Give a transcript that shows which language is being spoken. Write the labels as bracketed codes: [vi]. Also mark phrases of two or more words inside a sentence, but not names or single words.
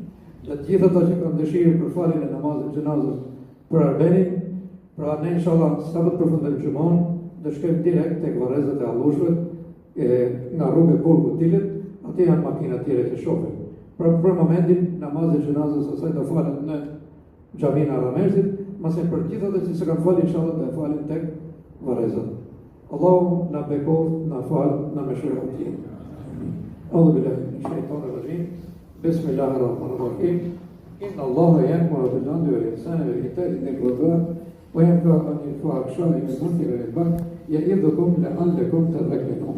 [sq] Dhe të gjithë ata që kanë dëshirë për faljen e namazit xhenazës për Arbenin, pra ne inshallah sa të përfundojmë xhumon, do shkojmë direkt tek varrezat e Allushve, nga rruga e Burgut Tilit, aty janë makina tjera që shohin. Për momentin namazi xhenazës asaj do falet në xhamin e Aramerzit, mase për gjithë ata që s'e kanë falë inshallah do e falin tek varrezat. Allahu na bekoft, na fal, na mëshiroj ti. [ar] أعوذ بالله من الشيطان الرجيم بسم الله الرحمن الرحيم إن الله يأمر بالعدل والإحسان وإيتاء ذي القربى وينهى عن الفحشاء والمنكر والبغي يعظكم لعلكم تذكرون